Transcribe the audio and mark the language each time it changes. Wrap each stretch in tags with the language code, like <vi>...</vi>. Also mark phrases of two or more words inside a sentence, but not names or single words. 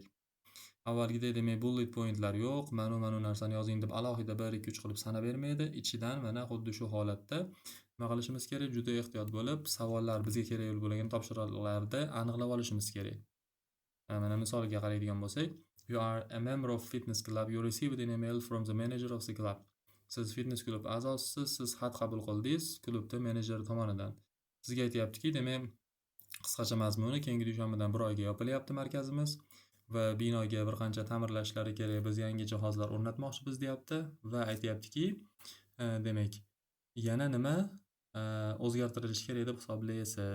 <uz>Avvalgidek demak</uz> <en>bullet pointlar</en> <uz>yo'q, mana narsani yozing deb alohida 1 2 3 qilib sanab bermaydi. Ichidan mana xuddi shu holatda nima qilishimiz kerak? Juda ehtiyot bo'lib, savollar bizga kerak bo'lgan topshiriqlarni aniqlab olishimiz kerak. Mana misoliga qaraydigan bo'lsak,</uz> <en>you are a member of fitness club, you received an email from the manager of the club.</en> <uz>Siz fitness klub a'zosisiz, siz xat qabul qildingiz klubda menejer tomonidan. Sizga aytayaptiki, demak qisqacha mazmuni keyingi dushanbadan 1 oyga yopilyapti markazimiz va binoga bir qancha ta'mirlash ishlari kerak. Biz yangi jihozlar o'rnatmoqchimiz deyapti va aytayaptiki, demak yana nima o'zgartirilishi kerak deb hisoblaysiz.</uz>